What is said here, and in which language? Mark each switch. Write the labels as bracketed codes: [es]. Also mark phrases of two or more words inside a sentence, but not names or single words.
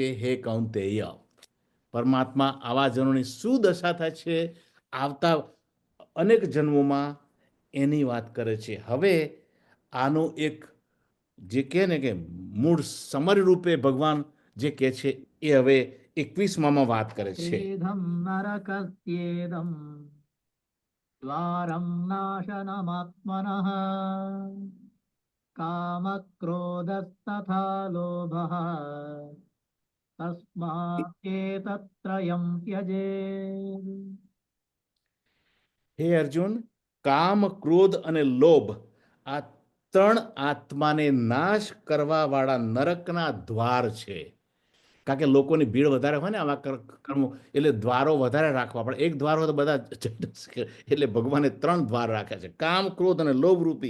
[gu] હે કૌંતેય, પરમાત્મા આવા જનોની શું દશા થાય છે આવતા અનેક જન્મોમાં એની વાત કરે છે. હવે આનું એક જે કહે ને કે મૂળ સમરી રૂપે ભગવાન જે કહે છે એ હવે 21માં વાત કરે છે. [sa] त्रिविधं नरकस्येदं द्वारं नाशनमात्मनः कामक्रोधस्तथा लोभः तस्माच्चेतत्त्रयं त्यजेत्. [gu] હે અર્જુન, કામ, ક્રોધ અને લોભ આ ત્રણ આત્માને નાશ કરવા વાળા નરકના દ્વાર છે. કારણ કે લોકોની ભીડ વધારે હોય ને આવા કર્મો, એટલે દ્વારો વધારે રાખવા પડે. એક દ્વાર હોય તો બધા એટલે ભગવાને ત્રણ દ્વાર રાખ્યા છે, કામ, ક્રોધ અને લોભ રૂપી.